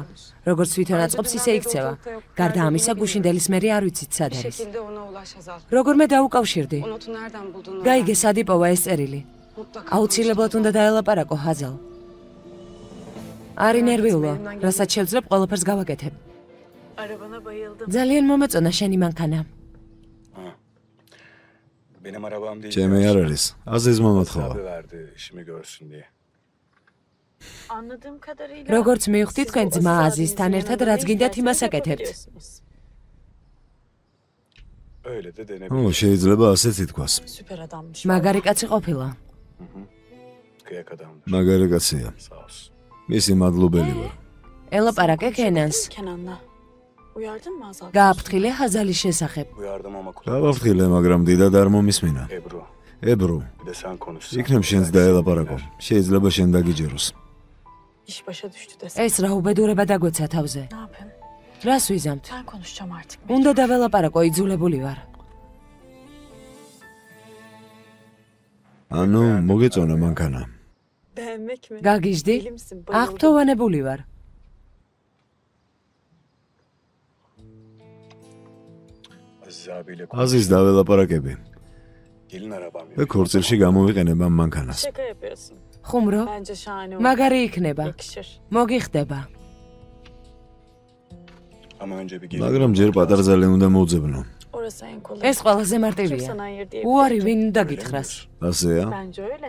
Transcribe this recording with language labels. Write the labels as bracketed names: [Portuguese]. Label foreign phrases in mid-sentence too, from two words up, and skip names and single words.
[Georgian] როგორც თვითონ აწყობს, ისე იქცევა. გარდა ამისა, გუშინდელის მერი არ ვიცით სად არის. როგორმე დაუკავშირდი. გაიგე, სად იპოვა ეს წერილი. აუცილებლად უნდა დაელაპარაკო ჰაზალ. არი ნერვიულო, რასაც შევძლებ, ყველაფერს გავაკეთებ. [Turkish] Arabana bayıldım. [Georgian] ძალიან მომეწონა შენი მანქანა. [Turkish] Benim arabam değil. [Georgian] ჩემი არ არის. აზიზ მომოთხოვა. [Turkish] Abi verdi işimi görsün diye. Anladığım kadarıyla [Georgian] როგორც მივხვდი, თქვენ ძმა აზიზთან ერთად რაც გინდათ იმას აკეთებთ. [Turkish] Öyle de ო, denebilir. [Georgian] შეიძლება ასეც ითქვას. [Turkish] süper adammış. [Georgian] მაგარი კაცი ყოფილა. [Turkish] Kıyak adamdır. [Georgian] მაგარი კაცია. [Turkish] Sağ olsun. [Georgian] მისი მადლობელი ვარ. ელაპარაკე კენანს. [Turkish] Kenan'la. Uyardın mı Azal? [Georgian] გააფრთხილე ჰაზალის შესახებ. [Turkish] Uyardım ama kulak. [Georgian] გავაფრთხილე, მაგრამ დიდად არ მომისმინა. [Turkish] Ebru. Ebru, Bir de sen konuşsan. [Georgian] იქნებ შენც დაელაპარაკო. შეიძლება შენ დაგიჯეროს. [Turkish] İş başa düştü desem. [Georgian] ეს რა უბედურება დაგვეცა თავზე. [Turkish] Ne yapayım? [Georgian] რას ვიზამთ? [Turkish] Ben konuşacağım artık. [Georgian] უნდა დაველაპარაკო, იძულებული ვარ. ანუ მოგეწონა მანქანა. [Turkish] Beğenmek mi? [Georgian] გაგიჟდი? [Turkish] Deli misin? Bayıldım. [Georgian] აღფრთოვანებული ვარ. [Turkish] Aziz abiyle [Georgian] აზის დაველაპარაკები [Turkish] gelin arabam [Georgian] და [Turkish] yok. [Georgian] ქორწილში გამოვიყენებ ამ მანქანას. [Turkish] Şaka yapıyorsun. [Georgian] ხუმრო, [Turkish] Bence şahane olur. [Georgian] მაგარი იქნება. [Turkish] Yakışır. [Georgian] მოგიხდება. [Turkish] Ama önce bir gelin. [Georgian] მაგრამ ჯერ პატარ ზალი უნდა მოუძებნო. [Turkish] Orası en kolay. [Georgian] ეს ყველაზე [Turkish] Çok [Georgian] მარტივია. [Turkish] sana hayır diye. [Georgian] უარი ვინ დაგითხრას? ასეა? [Turkish] Bence öyle.